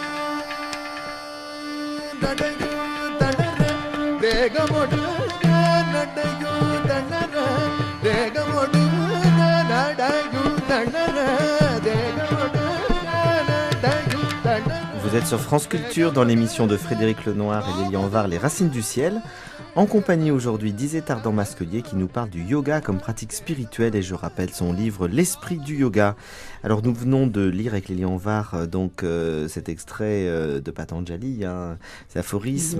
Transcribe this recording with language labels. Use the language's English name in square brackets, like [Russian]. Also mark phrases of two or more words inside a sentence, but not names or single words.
[Tamil] தேகமொடு நடையூ தளர தேகமொடு நடையூ தளர தேகமொடு நடையூ தளர. [French] Vous êtes sur France Culture dans l'émission de Frédéric Lenoir et Lélian Var, Les Racines du Ciel, en compagnie aujourd'hui d'Isée Ardan-Masquelier qui nous parle du yoga comme pratique spirituelle et je rappelle son livre L'Esprit du Yoga. Alors nous venons de lire avec Lélian Var cet extrait de Patanjali, cet aphorisme.